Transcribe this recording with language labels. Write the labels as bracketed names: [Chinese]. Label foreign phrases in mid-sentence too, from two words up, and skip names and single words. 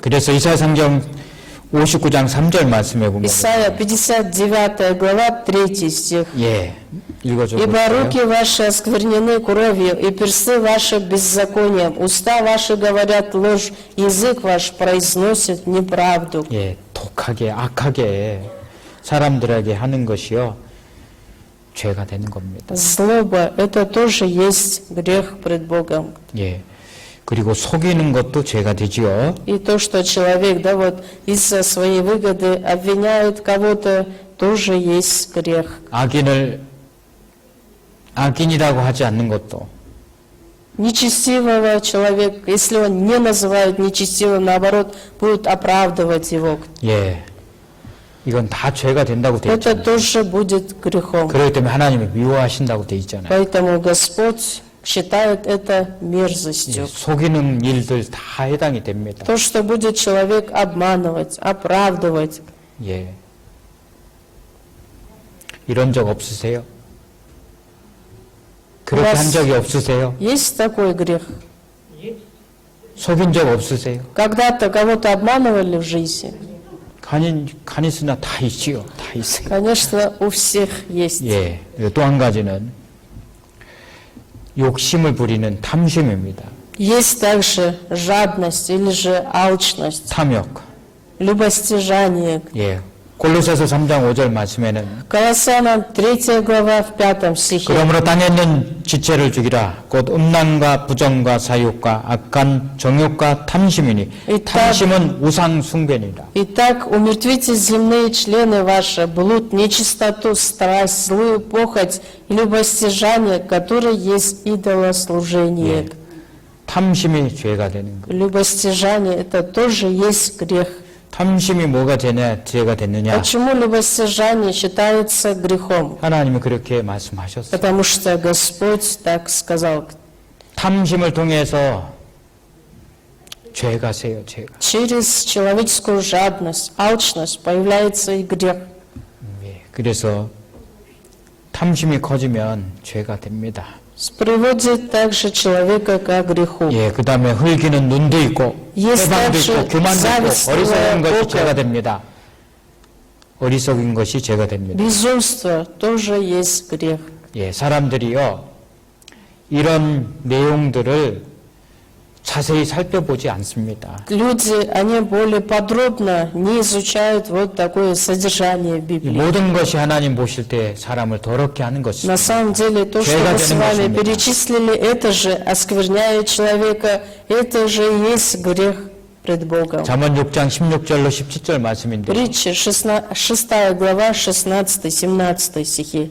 [Korean] 그래서 이사야 상경 59장 3절 말씀에 보면 [Russian] Исайя 59 глава 3 стих. [Korean] 예, 읽어줘 [Russian] «Ибо [Korean] 볼까요? [Russian] руки ваши осквернены кровью, и персты ваши беззаконием, уста ваши говорят ложь, язык ваш произносит неправду». [Korean] 예, 독하게 악하게 사람들에게 하는 것이요 죄가 되는 겁니다. [Russian] Злоба – это тоже есть грех пред Богом. [Korean] 예, 그리고 속이는 것도 죄가 되지요. [Russian] И то, что человек, да, вот из-за своей выгоды обвиняет кого-то, тоже есть грех. [Korean] 악인이라고 하지 않는 것도 [Russian] Нечестивого человека, если он не называет нечестивым, наоборот, будет оправдывать его. [Korean] 예, 이건 다 죄가 된다고 돼 [Russian] Это [Korean] 있잖아요. [Russian] тоже будет грехом. [Korean] 그렇기 때문에 하나님이 미워하신다고 돼 있잖아요. [Russian] Поэтому Господь считает это [Korean] 예, [Russian] мерзостью. [Korean] 속이는 일들 다 해당이 됩니다. [Russian] То, что будет человек обманывать, оправдывать. [Korean] 예, 이런 적 없으세요? 그렇게 [Russian] У вас [Korean] 한 적이 없으세요? [Russian] Есть такой грех? [Korean] 속인 적 없으세요? [Russian] Когда-то кого-то обманывали в жизни? [Korean] 간 있으나 다 있지요. 다 있어요. [Russian] Конечно, у всех есть. [Korean] 예, 또 한 가지는 욕심을 부리는 탐심입니다. [Russian] Есть также жадность или же алчность, [Korean] 탐욕. [Russian] любостяжание. [Korean] 예, 골로새서 3장 5절 말씀에는 [Russian] Колоссянам 3 глава в 5 стихе. [Korean] 그러므로 땅에 있는 지체를 죽이라. 곧 음란과 부정과 사욕과 악한 정욕과 탐심이니 탐심은 우상 숭배니라. [Russian] Итак, умертвите земные члены ваши, блуд, нечистоту, страсть, злую похоть, любостяжание, которое есть идолослужение. [Korean] 예, 탐심이 죄가 되는 거예요. [Russian] Любостяжание – это тоже есть грех. [Korean] 탐심이 뭐가 죄가 됐느냐? [Russian] Почему любостяжание считается грехом? [Korean] 하나님은 그렇게 말씀하셨어요. [Russian] Потому что Господь так сказал. [Korean] 탐심을 통해서 죄가 세요, 죄가. [Russian] Через человеческую жадность, алчность появляется и грех. [Korean] 예, 그래서 탐심이 커지면 죄가 됩니다. [Russian] Приводит также человека к греху. [Korean] 예, 그 다음에 흘기는 눈도 있고, [Russian] Есть [Korean] 해방도 [Russian] также [Korean] 있고, 교만도 있고, [Russian] завистливое [Korean] 어리석은 것이 [Russian] око. [Korean] 죄가 됩니다. 어리석은 것이 죄가 됩니다. [Russian] Безумство тоже есть грех. [Korean] 예, 사람들이요, 이런 내용들을 자세히 살펴보지 않습니다. [Russian] Люди, они более подробно не изучают вот такое содержание [Korean] 이 [Russian] Библии. [Korean] 모든 것이 하나님 보실 때 사람을 더럽게 하는 [Russian] На [Korean] 것입니다. [Russian] самом деле, то, что [Korean] 죄가 [Russian] мы с [Korean] 되는 [Russian] вами [Korean] 것입니다. [Russian] перечислили, это же оскверняет человека, это же и есть грех пред Богом. [Korean] 잠언 6장 16절로 17절 말씀인데, [Russian] Притча 6 глава 16-17 стихи.